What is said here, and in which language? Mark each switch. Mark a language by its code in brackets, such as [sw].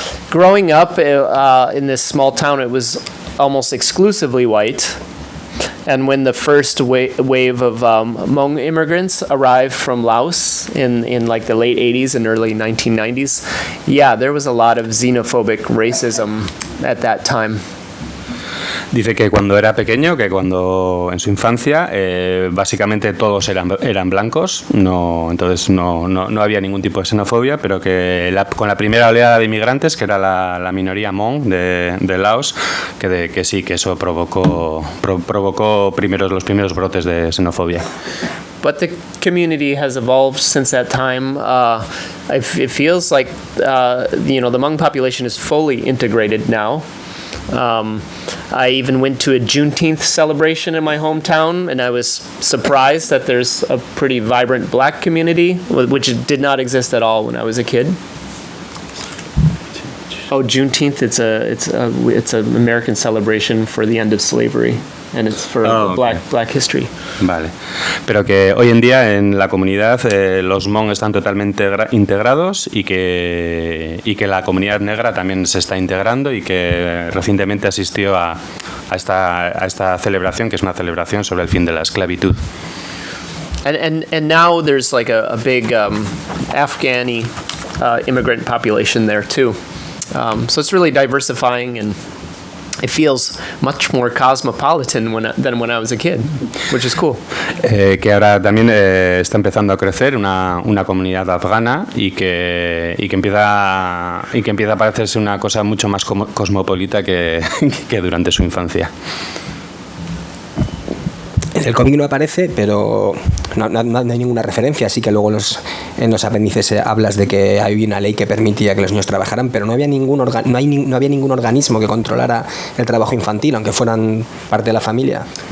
[en] Growing up in this small town, it was almost exclusively white. And when the first wave of Hmong immigrants arrived from Laos in like the late 80s and early 1990s, yeah, there was a lot of xenophobic racism at that time. [es] Dice que cuando era pequeño, que cuando en su infancia, básicamente todos eran blancos, entonces no había ningún tipo de xenofobia, pero que con la primera oleada de inmigrantes, que era la minoría Hmong de Laos, que sí, que eso provocó los primeros brotes de xenofobia. [en] But the community has evolved since that time. It feels like the Hmong population is fully integrated now. I even went to a Juneteenth celebration in my hometown, and I was surprised that there's a pretty vibrant black community, which did not exist at all when I was a kid. Oh, Juneteenth! It's an American celebration for the end of slavery, and it's for Black history. [es] Vale, pero que hoy en día en la comunidad los Hmong están totalmente integrados y que la comunidad negra también se está integrando y que recientemente asistió a esta celebración, que es una celebración sobre el fin de la esclavitud. [en] And now there's like a big Afghani immigrant population there too. So it's really diversifying, and it feels much more cosmopolitan than when I was a kid, which is cool. [es] Que ahora también está empezando a crecer una comunidad afgana y que empieza a parecerse una cosa mucho más cosmopolita que durante su infancia. En el cómic no aparece, pero no hay ninguna referencia, así que luego en los apéndices hablas de que hay una ley que permitía que los niños trabajaran, pero no había ningún organismo que controlara el trabajo infantil, aunque fueran parte de la familia.